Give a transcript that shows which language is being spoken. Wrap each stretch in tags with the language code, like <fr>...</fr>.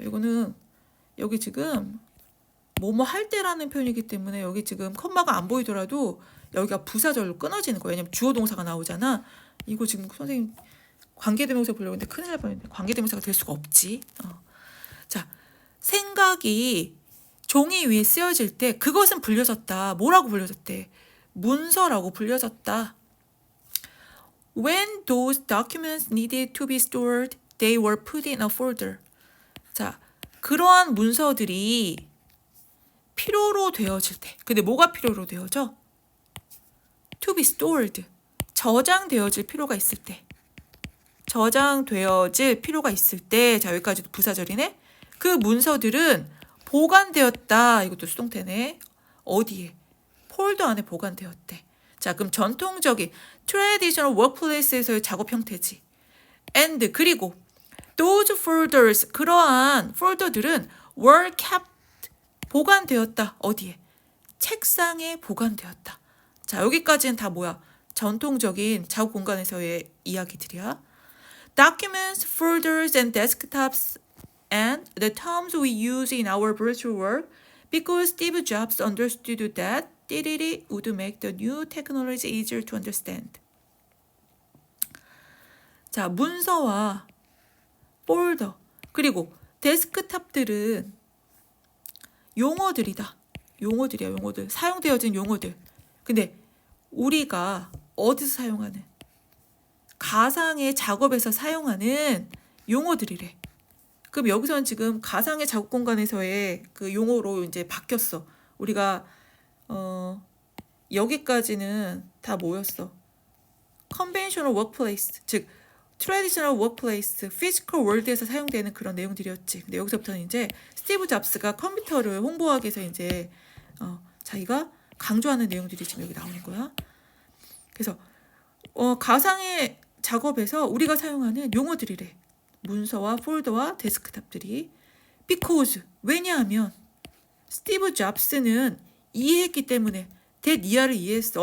<ko>이거는 여기 지금 뭐뭐 할 때라는 표현이기 때문에 여기 지금 컴마가 안 보이더라도 여기가 부사절로 끊어지는 거예요. 왜냐면 주어 동사가 나오잖아. 이거 지금 선생님 관계대명사 보려고 했는데 큰일 날 뻔했네. 관계대명사가 될 수가 없지. 자, 생각이 종이 위에 쓰여질 때 그것은 불려졌다. 뭐라고 불려졌대? 문서라고 불려졌다.</ko> <en>When those documents needed to be stored, they were put in a folder.</en> <ko>자, 그러한 문서들이 필요로 되어질 때. 근데 뭐가 필요로 되어져?</ko> <en>To be stored.</en> <ko>저장되어질 필요가 있을 때. 저장되어질 필요가 있을 때. 자, 여기까지도 부사절이네. 그 문서들은 보관되었다. 이것도 수동태네. 어디에? 폴더 안에 보관되었대. 자, 그럼 전통적인 traditional workplace에서의 작업 형태지.</ko> <en>And</en> <ko>그리고</ko> <en>those folders,</en> <ko>그러한 폴더들은</ko> <en>were kept,</en> <ko>보관되었다. 어디에? 책상에 보관되었다. 자, 여기까지는 다 뭐야? 전통적인 작업 공간에서의 이야기들이야.</ko> <en>Documents, folders, and desktops and the terms we use in our virtual work because Steve Jobs understood that it would make the new technology easier to understand.</en> <ko>자, 문서와 폴더 그리고 데스크탑들은 용어들이다. 용어들이야, 용어들. 사용되어진 용어들. 근데 우리가 어디서 사용하는? 가상의 작업에서 사용하는 용어들이래. 그럼 여기서는 지금 가상의 작업 공간에서의 그 용어로 이제 바뀌었어. 우리가 여기까지는 다 뭐였어?</ko> <en>conventional workplace,</en> <ko>즉</ko> <en>traditional workplace, physical world에서</en> <ko>사용되는 그런 내용들이었지. 근데 여기서부터는 이제 스티브 잡스가 컴퓨터를 홍보하기 위해서 이제 자기가 강조하는 내용들이 지금 여기 나오는 거야. 그래서 가상의 작업에서 우리가 사용하는 용어들이래. 문서와 폴더와 데스크탑들이. because, 왜냐하면 스티브 잡스는 이해했기 때문에 that 이하를 이해했어.</ko>